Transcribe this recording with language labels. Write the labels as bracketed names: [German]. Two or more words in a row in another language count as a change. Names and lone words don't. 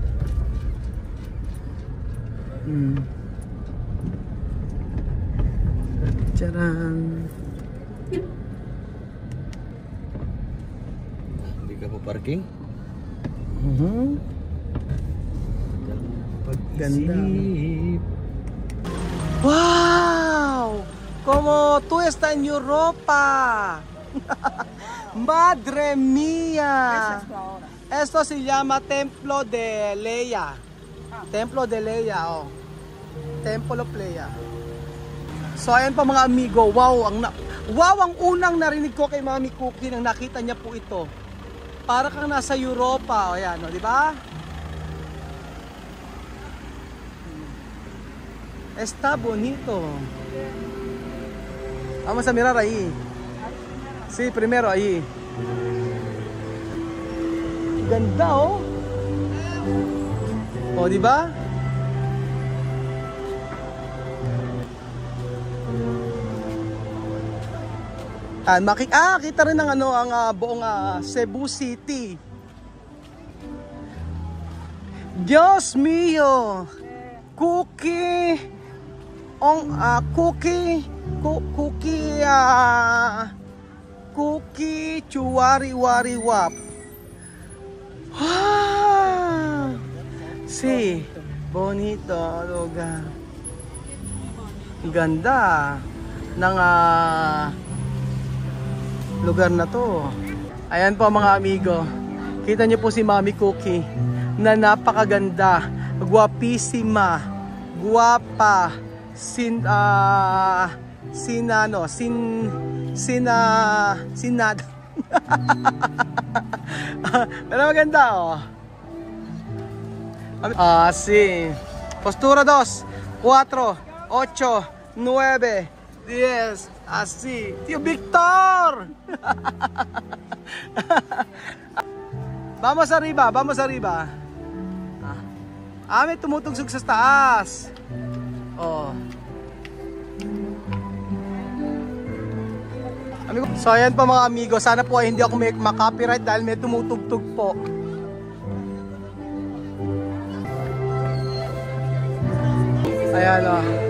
[Filipino] Charan. Hindi ka po parking? Ganda. [Spanish] ¡Wow! Como tú estás en Europa. ¡Madre mía! Esto se llama Templo de Leia. Templo de Leia, oh. Temple of Leia. [Filipino] So ayan pa mga amigo, wow ang unang narinig ko kay Mami Cookie nang nakita niya po ito. Para kang nasa Europa, o yan, no, di ba? [Spanish] Está bonito. Vamos a mirar ahí. Sí, primero ahí. [Filipino] Ganda, oh. O, di ba? Kita rin ng ang buong Cebu City. [Spanish] Diyos mio. Cookie chuwari wari wap. Si bonito lugar. [Filipino] Ganda ng lugar na to. Ayan po mga amigo, kita niyo po si Mami Cookie na napakaganda, guwapissima, guwapa, sinad. Pero maganda, oh. [Spanish] Si postura 2, 4, 8, 9, 10. Así, Tío Victor. Vamos arriba, vamos arriba. [Filipino] May tumutugsog sa taas. Oh. Amigo, so ayan pa mga amigo, sana po ay hindi ako may makopyright dahil may tumutugtog po. Ayan, oh.